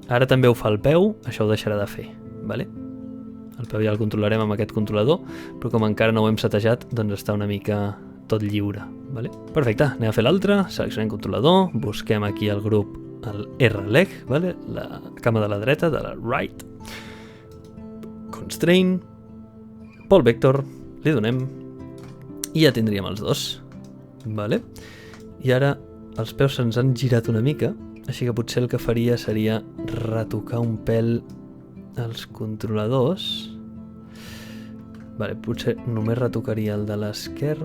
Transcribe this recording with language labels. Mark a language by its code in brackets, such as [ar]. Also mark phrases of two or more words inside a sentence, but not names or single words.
[ca] Ara també ho fa el peu, això ho deixarà de fer. El peu ja el controlarem amb aquest controlador, però com encara no ho hem setejat, doncs està una mica tot lliure. Perfecte, anem a fer l'altre, seleccionem controlador, busquem aquí el grup, el R-leg, la cama de la dreta, de la right, constraint, [en] pole vector, [ca] li donem, i ja tindríem els dos. I ara els peus se'ns han girat una mica, així que potser el que faria seria retocar un pèl els controladors. Potser només retocaria el de l'esquerra.